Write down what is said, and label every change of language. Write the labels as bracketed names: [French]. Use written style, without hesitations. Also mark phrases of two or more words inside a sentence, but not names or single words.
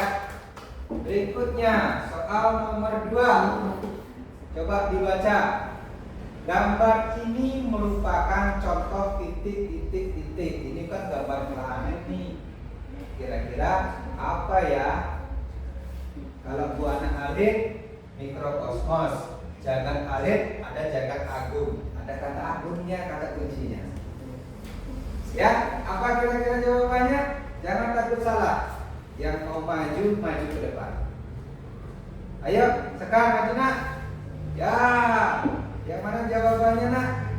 [Indonesian] Berikutnya soal nomor 2. Coba dibaca. Gambar ini merupakan contoh titik. Ini kan gambar planet nih. Kira-kira apa ya? Kalau [Balinese] buana alit [Indonesian] mikrokosmos, [Balinese] jagat alit [Indonesian] ada [Balinese] jagat agung, [Indonesian] ada kata agungnya, kata kuncinya. Ya, apa kira-kira jawabannya? Jangan takut salah. Yang mau maju ke depan. Ayo, sekarang maju nak. Ya, yang mana jawabannya nak?